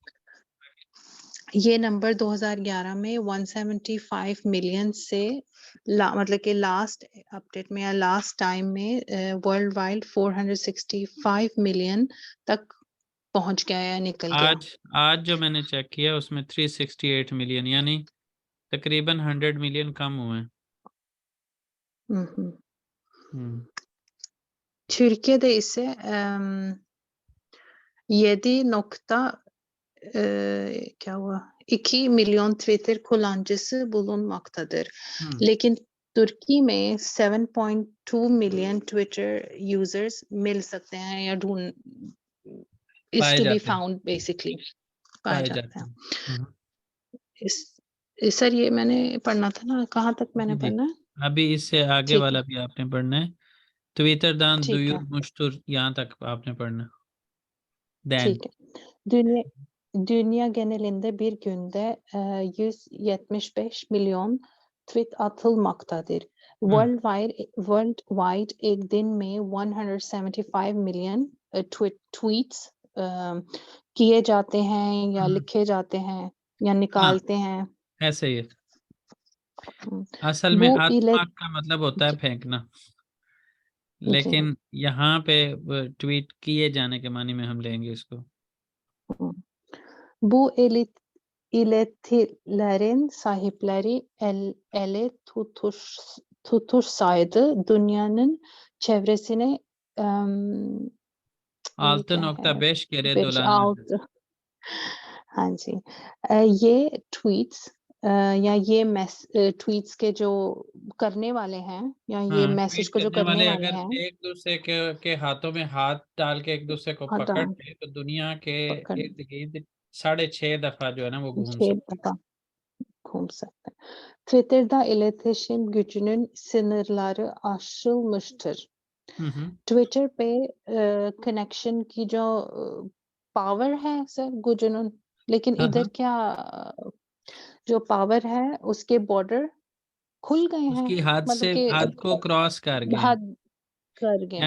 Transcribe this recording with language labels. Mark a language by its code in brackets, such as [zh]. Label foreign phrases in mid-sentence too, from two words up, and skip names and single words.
[hi] ये नंबर 2011 में 175 मिलियन से मतलब कि [en] last update [hi] में या [en] last time [hi] में [en] world wide [hi] 465 मिलियन तक पहुंच गया या निकल गया। आज जो मैंने चेक किया उसमें 368 मिलियन यानी तकरीबन 100 मिलियन कम हुए हैं। [tr] Türkiye'de ise 7 nokta [hi] क्या हुआ [tr] 2 milyon Twitter kullanıcısı bulunmaktadır. [hi] लेकिन तुर्की में 7.2 [en] million Twitter users [hi] मिल सकते हैं या ढूंढ is पाए [en] to be [hi] जाते हैं। [en] found basically पाए [hi] पाए जाते जाते हैं। हैं। सर ये मैंने पढ़ना था ना, कहाँ तक मैंने जी, जी। पढ़ना है? अभी इससे आगे ठीक वाला है, भी आपने पढ़ना है। Twitter'dan ठीक है, duyurmuştur, यहाँ तक आपने पढ़ना। Den. ठीक है। [tr] Dünya genelinde bir günde 175 milyon tweet atılmaktadır. [hi] Worldwide एक दिन में 175 [en] million tweets [hi] किए जाते हैं या लिखे जाते हैं या हाँ, निकालते हैं। ऐसे ही है। हम्म, असल में वो आत्मा का मतलब होता है फेंकना, जी लेकिन यहाँ पे ट्वीट किए जाने के मानी में हम लेंगे इसको। [tr] bu iletilerin sahipleri ele tutursaydı dünyanın çevresine [hi] ये क्या है [tr] 6.5 kere 5 dolanıyor। [hi] 6 हाँ जी ये ट्वीट्स या ये ट्वीट्स के जो करने वाले हैं या ये हाँ, मैसेज ट्वीट को जो करने करने वाले वाले अगर हैं एक दूसरे के हाथों में हाथ डाल के एक दूसरे को हाँ पकड़ते तो दुनिया के पकड़ इर्द गिर्द 6.5 दफा जो है ना वो घूम 6 सकते हैं। defa घूम सकते हैं। [tr] Twitter'da iletişim gücünün sınırları aşılmıştır. [hi] ट्विटर पे कनेक्शन की जो पावर है सर गुजनून, लेकिन हाँ, इधर हाँ। क्या जो पावर है उसके बॉर्डर खुल गए हैं, उसकी हद मतलब से कि हद को क्रॉस कर गए हैं। हद कर गए हैं।